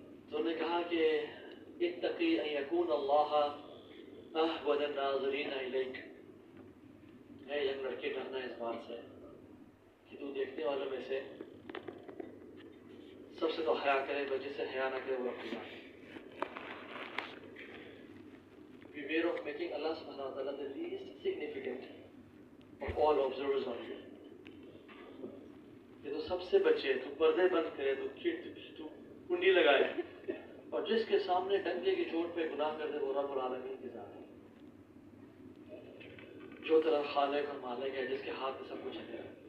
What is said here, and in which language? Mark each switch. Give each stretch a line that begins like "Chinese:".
Hindi: तो उन्होंने कहा कि
Arabic: इत्तकी अन यकून अल्लाह अहवन अन्नाज़िरीन इलैक,
Hindi: है यंग लड़के, डरना इस बात से कि तू देखने वालों में से सबसे तो हया करे, पर जिससे हया ना करे वो रखूंगा।
English: Beware of making Allah subhanahu wa ta'ala the least significant of all observers on you.
Hindi: ये तो सबसे बचे, तू पर्दे बंद करे, तू कुंडी लगाए, और जिसके सामने डंके की चोट पे गुनाह कर दे वो रब्बुल आलमीन की जात है, जो तेरा खालिक और मालिक है, जिसके हाथ में सब कुछ है।